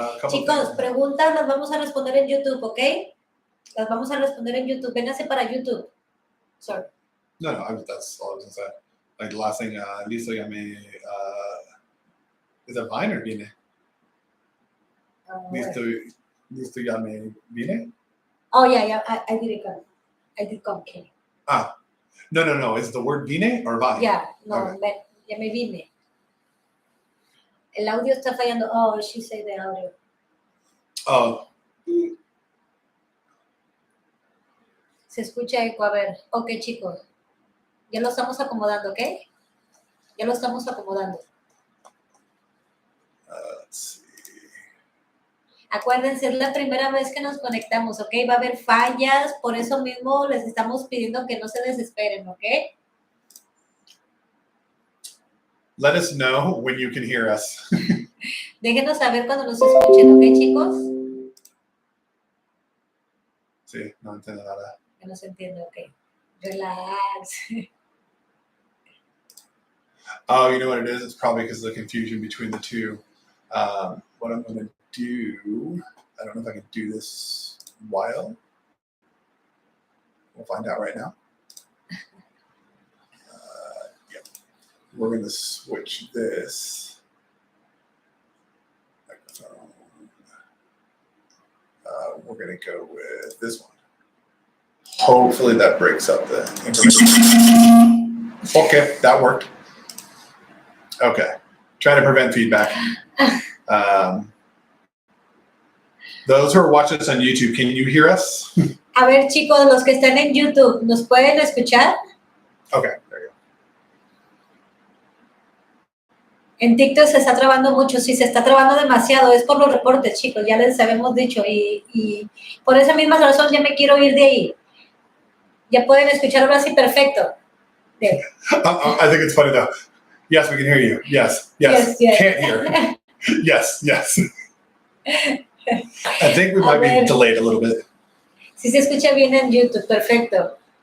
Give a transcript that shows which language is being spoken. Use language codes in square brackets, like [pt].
[es] Chicos, preguntas las vamos a responder en YouTube, ¿ok? Las vamos a responder en YouTube. Vénganse para YouTube. Sorry. [en] No, that's all I was going to say. Like the last thing, Lisa got me, is it Vine or Vine? Listo got me Vine? Oh, yeah, I did come. I did come, okay. Ah, no. Is the word Vine or Vine? Yeah, no, okay. [es] Ya me vine. El audio está fallando. [en] Oh, she said the audio. Oh. [es] Se escucha eco, a ver. Ok, chicos. Ya lo estamos acomodando, ¿ok? Ya lo estamos acomodando. [en] Let's see. [es] Acuérdense, es la primera vez que nos conectamos, ¿ok? Va a haber fallas, por eso mismo les estamos pidiendo que no se desesperen, ¿ok? [en] Let us know when you can hear us. [es] Déjenos saber cuando nos escuchen, ¿ok, chicos? Sí, no entiendo nada. Que no se entiende, ok. Relax. [en] Oh, you know what it is? It's probably because of the confusion between the two. What I'm going to do, I don't know if I can do this while. We'll find out right now. Yep. We're going to switch this microphone. We're going to go with this one. Hopefully that breaks up the information. Okay, that worked. Okay, trying to prevent feedback. Those who are watching us on YouTube, can you hear us? [es] A ver, chicos, los que están en YouTube, ¿nos pueden escuchar? [en] Okay, there you go. [es] En TikTok se está trabando mucho, sí, se está trabando demasiado, es por los reportes, chicos, ya les habíamos dicho, y por esa misma razón ya me quiero ir de ahí. Ya pueden escuchar ahora sí perfecto. [en] I think it's funny though. Yes, we can hear you. Yes. Can't hear. Yes. I think we might be delayed a little bit. [es] Sí se escucha bien en YouTube, perfecto.